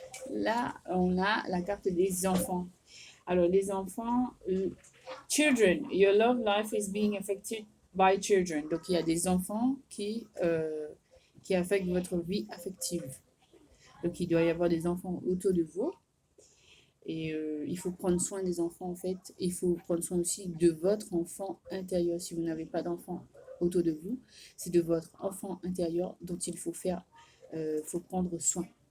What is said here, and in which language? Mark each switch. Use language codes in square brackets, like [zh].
[fr] Là, on a la carte des enfants. Alors, les enfants, [en] children, your love life is being affected by children. [fr] Donc, il y a des enfants qui affectent votre vie affective. Donc, il doit y avoir des enfants autour de vous. Et il faut prendre soin des enfants, en fait. Il faut prendre soin aussi de votre enfant intérieur. Si vous n'avez pas d'enfant autour de vous, c'est de votre enfant intérieur dont il faut faut prendre soin.